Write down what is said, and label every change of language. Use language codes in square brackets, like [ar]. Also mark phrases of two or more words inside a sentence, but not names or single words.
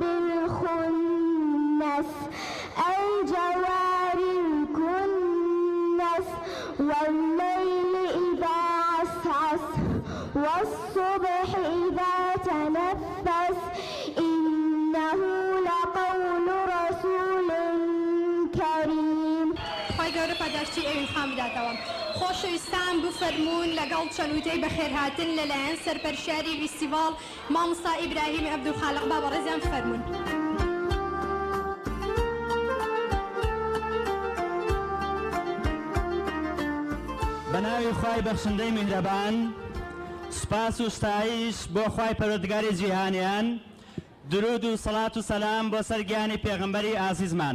[ar] بالخنس الجوار الكنس والليل إذا عسعس والصبح إذا تنفس إنه لقول رسول كريم. [ckb] خی گەورە پاداشتی ئەوین خان بداتەوە. خۆشەویستان بفەرموون لەگەڵ چەنووتەی بەخێرهاتن لەلایەن سەرپەرشیاری فستیڤاڵ مامۆستا ئیبراهیم عەبدولخالق با بەڕێزیان بفەرموون. بەناوی خوای بەخشندەی میهرەبان سوپاس و ستایش بۆ خوای پەروەردگاری جیهانیان درود و سەڵات و سەلام بۆ سەر گیانی پێغەمبەری ئازیزمان.